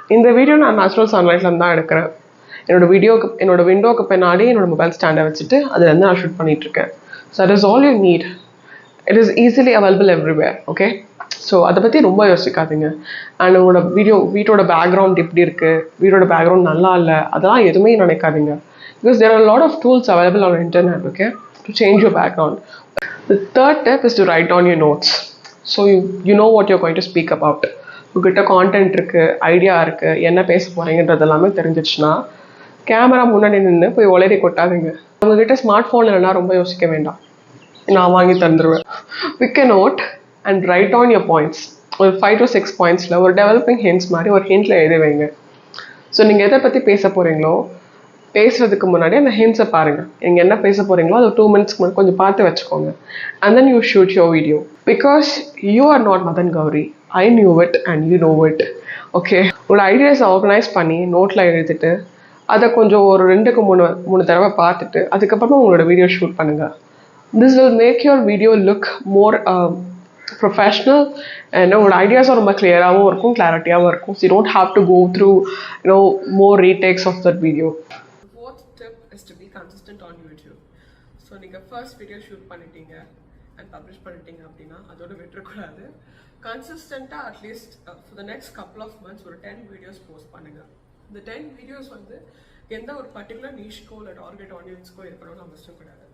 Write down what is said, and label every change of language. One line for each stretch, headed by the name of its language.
Tamil: இந்த வீடியோ நான் நேச்சுரல் சன்லைட்லேருந்து தான் எடுக்கிறேன். என்னோட விண்டோக்கு பின்னாடி என்னோடய மொபைல் ஸ்டாண்டை வச்சுட்டு அதுலேருந்து நான் ஷூட் பண்ணிகிட்ருக்கேன்.
English: So that is all you need. It is easily available everywhere, okay? So
Tamil: அதை பற்றி ரொம்ப யோசிக்காதீங்க. அண்ட் உங்களோட வீட்டோட பேக்ரவுண்ட் எப்படி இருக்குது, வீட்டோட பேக்ரவுண்ட் நல்லா இல்லை, அதெல்லாம் எதுவுமே நினைக்காதீங்க.
English: Because there are lot of tools available on internet, okay, to change your background. The third tip is to write down your notes. So you know what you're going to speak about.
Tamil: உங்ககிட்ட content இருக்குது, idea இருக்குது, என்ன பேச போகிறீங்கன்றது எல்லாமே தெரிஞ்சிச்சுன்னா camera முன்னாடி நின்று போய் உளறி கொட்டாதீங்க. உங்ககிட்ட ஸ்மார்ட் ஃபோன் இல்லைன்னா ரொம்ப யோசிக்க வேண்டாம், நான் வாங்கி தந்துடுவேன்.
English: Pick a note and write down your points.
Tamil: ஒரு 5 to 6 பாயிண்ட்ஸில் ஒரு டெவலப்பிங் ஹிண்ட்ஸ் மாதிரி ஒரு ஹிண்ட்டில் எழுதி வைங்க. ஸோ நீங்கள் எதை பற்றி பேச போகிறீங்களோ பேசுகிறதுக்கு முன்னாடி அந்த ஹிண்ட்ஸை பாருங்கள். நீங்கள் என்ன பேச போகிறீங்களோ அது 2 மினிட்ஸ்க்கு முன்னாடி கொஞ்சம் பார்த்து வச்சுக்கோங்க.
English: And then you shoot your video. Because you are not Madan Gowri, I knew it and you know it, okay?
Tamil: உங்களோட ஐடியாஸை ஆர்கனைஸ் பண்ணி நோட்டில் எழுதிட்டு அதை கொஞ்சம் ஒரு 2-3 தடவை பார்த்துட்டு அதுக்கப்புறமா உங்களோட வீடியோ ஷூட் பண்ணுங்கள்.
English: this will make your video look more professional and
Tamil: உங்களோட ஐடியாஸும் ரொம்ப கிளியராகவும் இருக்கும், கிளாரிட்டியாகவும் இருக்கும்.
English: So you don't have to go through more retakes of that video. Fourth tip is to be consistent on YouTube.
Tamil: So நீங்கள் first video shoot பண்ணிட்டீங்க and publish பண்ணிட்டீங்க அப்படின்னா அதோட விட்டுறக்கூடாது. கன்சிஸ்டண்ட்டாக
English: at least for the next couple of months
Tamil: ஒரு 10 videos post பண்ணுங்கள். இந்த 10 வீடியோஸ் வந்து எந்த ஒரு பர்டிகுலர் நீஷ்க்கோ இல்லை டார்கெட் ஆடியன்ஸ்க்கோ இருக்கணும்னு அவசியம் கிடையாது.